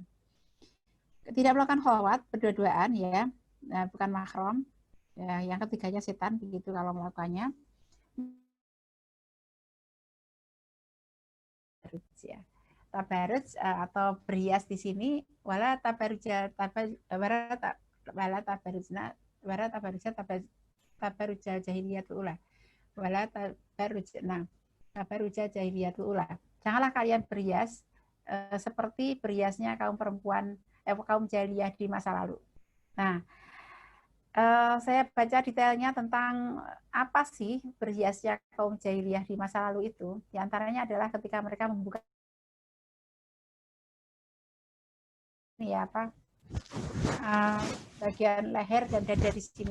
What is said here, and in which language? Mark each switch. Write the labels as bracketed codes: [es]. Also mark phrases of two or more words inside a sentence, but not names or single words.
[id] Tidak melakukan khalwat berdua-duaan, ya, bukan mahram. Ya, yang ketiganya setan, begitu kalau melakukannya. Ya. Tabaruj atau berhias di sini [ar] ولا تبرج الجاهلية الأولى ولا تبرج الجاهلية الأولى. [id] Janganlah kalian berhias seperti berhiasnya kaum perempuan kaum jahiliyah di masa lalu. Nah, saya baca detailnya tentang apa sih berhiasnya kaum jahiliyah di masa lalu itu. Di antaranya adalah ketika mereka membuka bagian leher dan dada di sini.